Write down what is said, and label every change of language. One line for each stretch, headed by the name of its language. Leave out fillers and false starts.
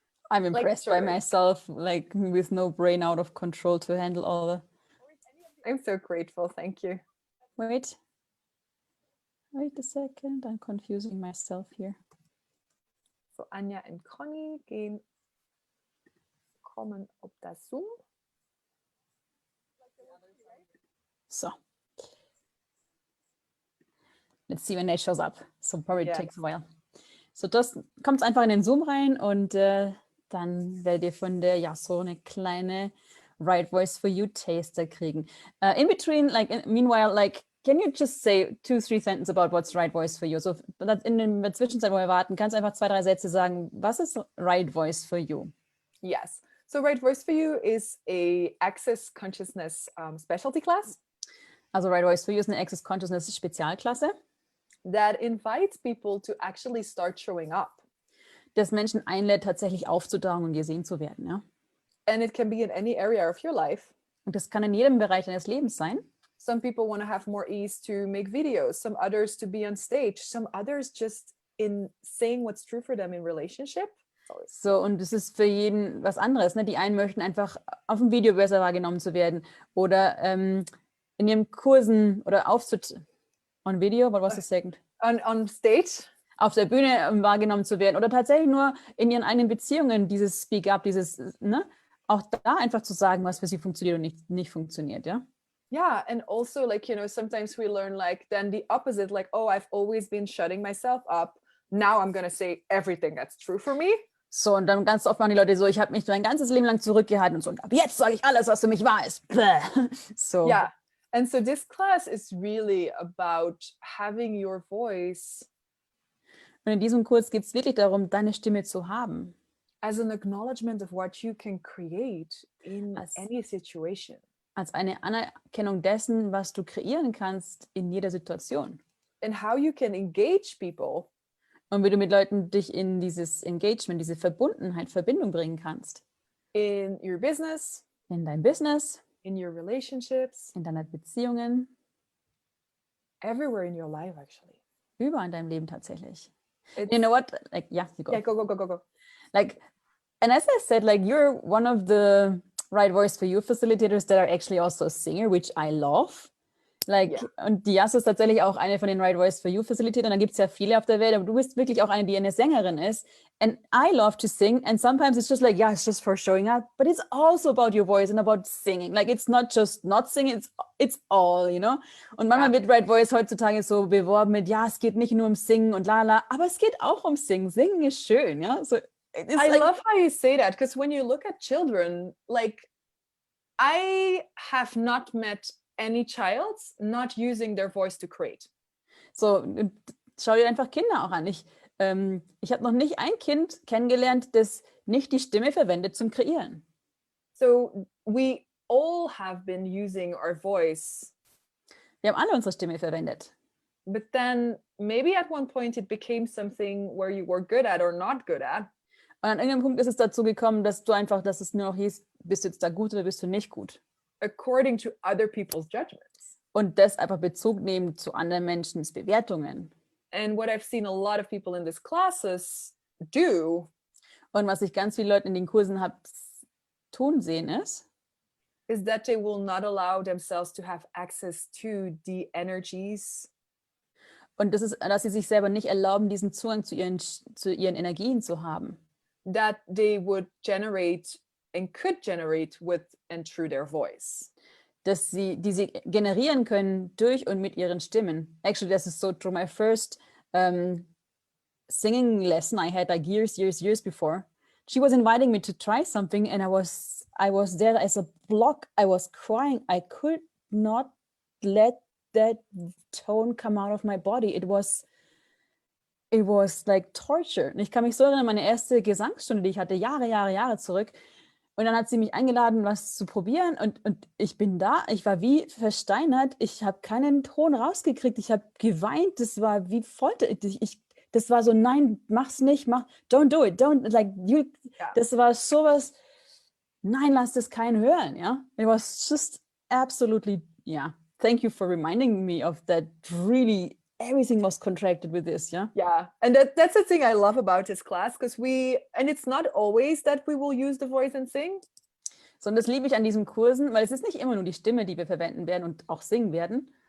English: I'm impressed by myself, like with no brain out of control to handle all the. I'm so grateful. Thank you. Wait. Wait a second, I'm confusing myself here.
German: So Anja und Conny kommen auf das Zoom. So.
English: Let's see when it shows up. So probably Yes. takes a while.
German: So das kommt einfach in den Zoom rein und dann werdet ihr von der so eine kleine Right Voice for You Taster kriegen.
English: In between, meanwhile, can you just say 2-3 sentences about what's Right Voice for You?
German: So in der Zwischenzeit, wo wir warten, kannst du einfach 2-3 Sätze sagen, was ist Right Voice for You?
English: Yes. So Right Voice for You is a Access Consciousness specialty class.
German: Also Right Voice for You ist eine Access Consciousness Spezialklasse,
English: that invites people to actually start showing up.
German: das Menschen einlädt, tatsächlich aufzutauchen und gesehen zu werden. Ja?
English: And it can be in any area of your life.
German: Und das kann in jedem Bereich deines Lebens sein.
English: Some people want to have more ease to make videos, some others to be on stage, some others just in saying what's true for them in relationship.
German: So, und es ist für jeden was anderes. Ne? Die einen möchten einfach auf dem Video besser wahrgenommen zu werden oder in ihren Kursen oder
English: on video, what was the second? On stage.
German: Auf der Bühne wahrgenommen zu werden oder tatsächlich nur in ihren eigenen Beziehungen dieses Speak-up, ne? Auch da einfach zu sagen, was für sie funktioniert und nicht funktioniert, ja?
English: Yeah, and also sometimes we learn then the opposite, oh, I've always been shutting myself up. Now I'm gonna say everything that's true for me.
German: So, und dann ganz oft machen die Leute so, ich habe mich mein ganzes Leben lang zurückgehalten und so, und ab jetzt sage ich alles, was für mich wahr ist. So.
English: Yeah, and so this class is really about having your voice.
German: Und in diesem Kurs geht es wirklich darum, deine Stimme zu haben.
English: As an acknowledgement of what you can create in any situation.
German: Als eine Anerkennung dessen, was du kreieren kannst in jeder Situation.
English: And how you can engage people.
German: Und wie du mit Leuten dich in dieses Engagement, diese Verbindung bringen kannst.
English: In your business.
German: In dein Business.
English: In your relationships.
German: In deinen Beziehungen.
English: Everywhere in your life, actually.
German: Überall in deinem Leben tatsächlich.
English: You know what? You go. Yeah, go. And as I said, you're one of the Right Voice for You facilitators that are actually also a singer, which I love.
German: Und die Yaso ist tatsächlich auch eine von den Right Voice for You Facilitatern. Da gibt es ja viele auf der Welt, aber du bist wirklich auch eine, die eine Sängerin ist.
English: And I love to sing. And sometimes it's just it's just for showing up. But it's also about your voice and about singing. It's not just not singing, it's all, you know?
German: Und manchmal wird Right Voice heutzutage so beworben mit, es geht nicht nur um Singen und lala, aber es geht auch um Singen. Singen ist schön, ja? So,
English: I love how you say that, because when you look at children, I have not met any child not using their voice to create.
German: So, schau dir einfach Kinder auch an. Ich habe noch nicht ein Kind kennengelernt, das nicht die Stimme verwendet zum Kreieren.
English: So, we all have been using our voice.
German: Wir haben alle unsere Stimme verwendet.
English: But then, maybe at one point it became something where you were good at or not good at.
German: Und an irgendeinem Punkt ist es dazu gekommen, dass es nur noch hieß, bist du jetzt da gut oder bist du nicht gut?
English: According to other people's judgments.
German: Und das einfach Bezug nehmen zu anderen Menschens Bewertungen.
English: And what I've seen a lot of people in these classes do.
German: Und was ich ganz viele Leute in den Kursen habe tun sehen
English: is that they will not allow themselves to have access to the energies.
German: Und das ist, dass sie sich selber nicht erlauben, diesen Zugang zu ihren Energien zu haben.
English: That they would generate and could generate with and through their voice.
German: Die sie generieren können durch und mit ihren Stimmen.
English: Actually, this is so true. My first singing lesson I had years before. She was inviting me to try something, and I was there as a block. I was crying. I could not let that tone come out of my body. It was like torture.
German: Und ich kann mich so erinnern, meine erste Gesangsstunde, die ich hatte, Jahre zurück. Und dann hat sie mich eingeladen, was zu probieren. Und ich bin da. Ich war wie versteinert. Ich habe keinen Ton rausgekriegt. Ich habe geweint. Das war wie Folter. Das war so, nein, mach's nicht.
English: Don't do it. Don't,
German: Das war sowas, nein, lass das keinen hören. Ja?
English: It was just absolutely, Thank you for reminding me of that. Really, everything was contracted with this, yeah? Yeah, and that's the thing I love about this class, because and it's not always that we will use the voice and sing.
German: So, und das liebe ich an diesen Kursen, weil es ist nicht immer nur die Stimme, die wir verwenden werden und auch singen werden.